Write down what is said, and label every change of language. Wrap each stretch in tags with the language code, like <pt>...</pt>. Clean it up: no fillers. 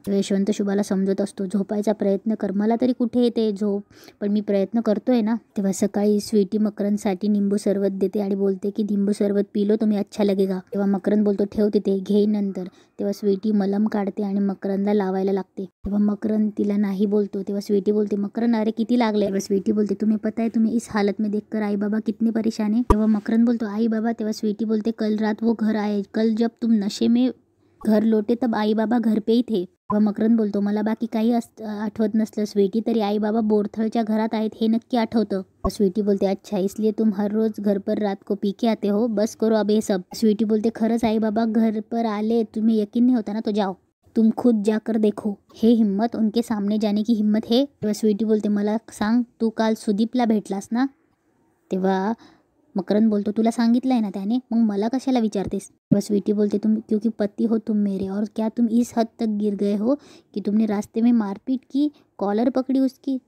<mr>यशवंत शुभाला समजत असतो झोपायचा प्रयत्न कर, मला तरी कुठे येते झोप, पण मी प्रयत्न करतोय ना। तेव्हा सकाळी स्वीटी मकरंदसाठी निंबू सरबत देते आणि बोलते की निंबू सरबत पिलो तुम्ही</mr> <hi>अच्छा लगेगा।</hi> <mr>तेव्हा मकरंद बोलतो ठेव तिथे, घेईन नंतर। तेव्हा स्वीटी मलम काढते आणि मकरंदला लावायला लागते। तेव्हा मकरंद तिला नाही बोलतो। तेव्हा स्वीटी बोलते मकरंद अरे किती लागले? तेव्हा स्वीटी बोलते</mr> <hi>तुम्हें पता है तुम्हें इस हालत में देखकर आई बाबा कितने परेशान है?</hi> <mr>तेव्हा मकरंद बोलतो आई बाबा? तेव्हा स्वीटी बोलते</mr> <hi>कल रात वो घर आए, कल जब तुम नशे में घर लौटे तब आई बाबा घर पे ही थे।</hi> <mr>तेव्हा मकरंद बोलतो मला बाकी काही आठवत नसलं स्वीटी, तरी आई बाबा बोरथळच्या घरात आहेत हे नक्की आठवतं। स्वीटी बोलते</mr> <hi>अच्छा इसलिए तुम हर रोज घर पर रात को पी के आते हो, बस करो अब ये सब।</hi> <mr>स्वीटी बोलते खरंच</mr> <hi>आई बाबा घर पर आले, तुम्हें यकीन नहीं होता ना तो जाओ, तुम खुद जाकर देखो। हे हिम्मत, उनके सामने जाने की हिम्मत है?</hi> <mr>तेव्हा स्वीटी बोलते मला सांग तू काल सुदीपला भेटलास ना? तेव्हा मकरंद बोलतो तुला सांगितलंय ना त्याने, मग मला कशाला विचारतेस? तेव्हा स्वीटी बोलते</mr> <hi>तुम क्योंकि पति हो तुम मेरे, और क्या तुम इस हद तक गिर गए हो कि तुमने रास्ते में मारपीट की, कॉलर पकड़ी उसकी?</hi>